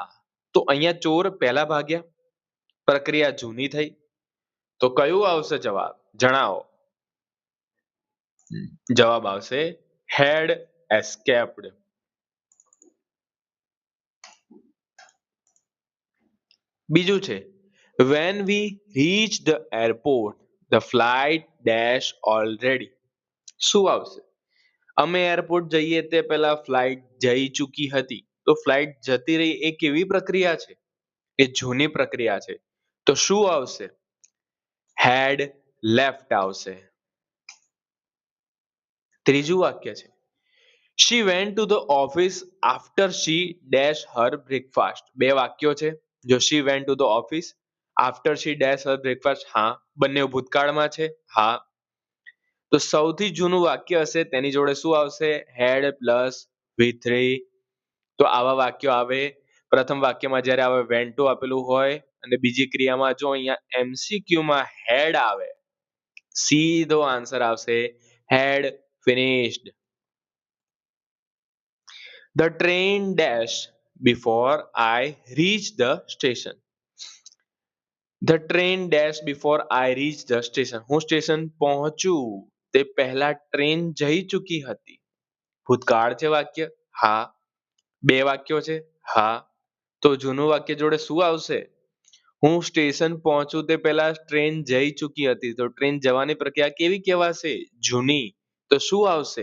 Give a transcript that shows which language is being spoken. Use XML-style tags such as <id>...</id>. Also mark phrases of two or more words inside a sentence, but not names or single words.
<gu>તો અહીંયા ચોર પહેલા ભાગ્યા, પ્રક્રિયા જૂની થઈ. તો કયું આવશે જવાબ? જણાવો. જવાબ આવશે</gu> <en>had escaped.</en> <gu>બીજું છે</gu> <en>when we reached the airport the flight dash already.</en> <gu>શું આવશે? અમે એરપોર્ટ જઈએ તે પહેલા ફ્લાઇટ જઈ ચૂકી હતી. તો ફ્લાઇટ જતી રહી એ કેવી પ્રક્રિયા છે? એ જૂની પ્રક્રિયા છે. તો શું આવશે?</gu> <en>had left</en> <gu>આવશે. ત્રીજું વાક્ય છે</gu> <en>she went to the office after she dash her breakfast.</en> <gu>બે વાક્યો છે.</gu> <en>જો she went to the office after she dash her breakfast,</en> <gu>હા, બંને ભૂતકાળમાં છે. હા, તો સૌથી જૂનું વાક્ય હશે તેની જોડે શું આવશે?</gu> <en>had plus V3.</en> <gu>તો આવા વાક્યો આવે. પ્રથમ વાક્યમાં જ્યારે આવે</gu> <en>went to</en> <gu>આપેલું હોય અને બીજી ક્રિયામાં જો અહીંયા MCQ માં હેડ આવે, સીધો આન્સર આવશે</gu> <en>had finished. The train dash before I reach the station. The train dash before I reach the station.</en> <gu>હું સ્ટેશન પહોંચું તે પહેલા ટ્રેન જઈ ચૂકી હતી. ભૂતકાળ છે વાક્ય. હા. બે વાક્યો છે. હા. તો જૂનું વાક્ય જોડે શું આવશે? હું સ્ટેશન પહોંચું તે પહેલા ટ્રેન જઈ ચૂકી હતી. તો ટ્રેન જવાની પ્રક્રિયા કેવી કહેવાશે? જૂની. તો શું આવશે?</gu>